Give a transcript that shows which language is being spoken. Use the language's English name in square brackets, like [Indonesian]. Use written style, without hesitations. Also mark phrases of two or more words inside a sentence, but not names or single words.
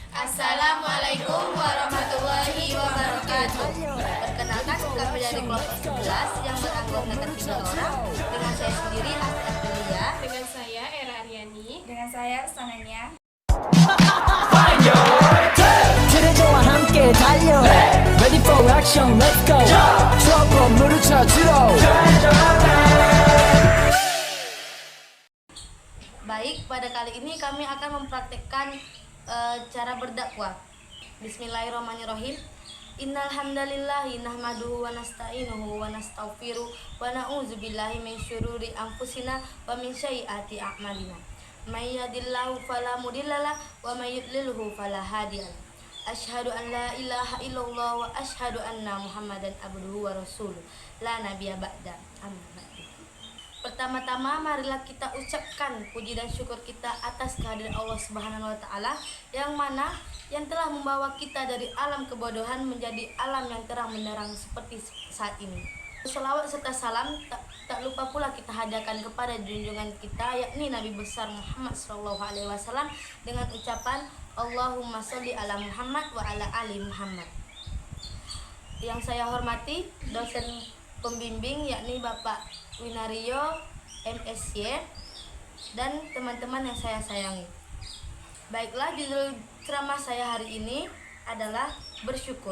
[Arabic] السلام عليكم ورحمة الله وبركاته. [Indonesian] Perkenalkan, kami dari kelompok 11 yang beranggotakan 3 orang. Dengan saya sendiri, Asti Aprilia. Dengan saya, Era Aryani. Dengan saya, Sananya. [Korean] 그대와 함께 달려 [English] Ready for action, let's go [Korean] 추억 건물을 찾으러 [Indonesian] Baik, pada kali ini kami akan mempraktekkan cara berdakwah. [Arabic] بسم الله الرحمن الرحيم. إن الحمد لله نحمده ونستعينه ونستغفره ونعوذ بالله من شرور أنفسنا ومن سيئات أعمالنا. من يهده الله فلا مضل له ومن يضلله فلا هادي له. أشهد أن لا إله إلا الله وأشهد أن محمدا عبده ورسوله. لا نبي بعده. أما بعد. [Indonesian] Pertama-tama marilah kita ucapkan puji dan syukur kita atas kehadiran Allah [Arabic] سبحانه وتعالى [Indonesian] yang mana yang telah membawa kita dari alam kebodohan menjadi alam yang terang benderang seperti saat ini. Selawat serta salam tak lupa pula kita hadiahkan kepada junjungan kita yakni Nabi besar Muhammad SAW dengan ucapan [Arabic] اللهم صل على محمد وعلى آل محمد. [Indonesian] Yang saya hormati dosen pembimbing yakni Bapak Winario MSy dan teman-teman yang saya sayangi. Baiklah, judul ceramah saya hari ini adalah bersyukur.